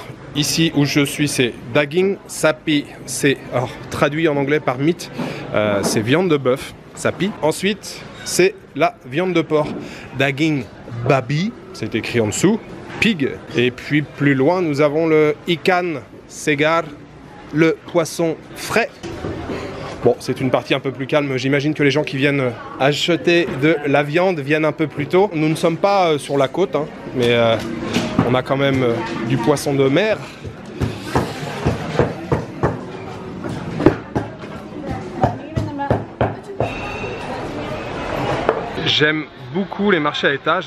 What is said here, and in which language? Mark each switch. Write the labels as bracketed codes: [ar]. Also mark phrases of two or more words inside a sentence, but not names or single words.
[fr] Ici où je suis, c'est [id] daging, sapi, [fr] c'est traduit en anglais par meat, c'est viande de bœuf, sapi. Ensuite, c'est la viande de porc, [id] daging babi, [fr] c'est écrit en dessous, pig. Et puis plus loin, nous avons le [id] ikan, segar, [fr] le poisson frais. Bon, c'est une partie un peu plus calme. J'imagine que les gens qui viennent acheter de la viande viennent un peu plus tôt. Nous ne sommes pas sur la côte, hein, mais on a quand même du poisson de mer. J'aime beaucoup les marchés à étages.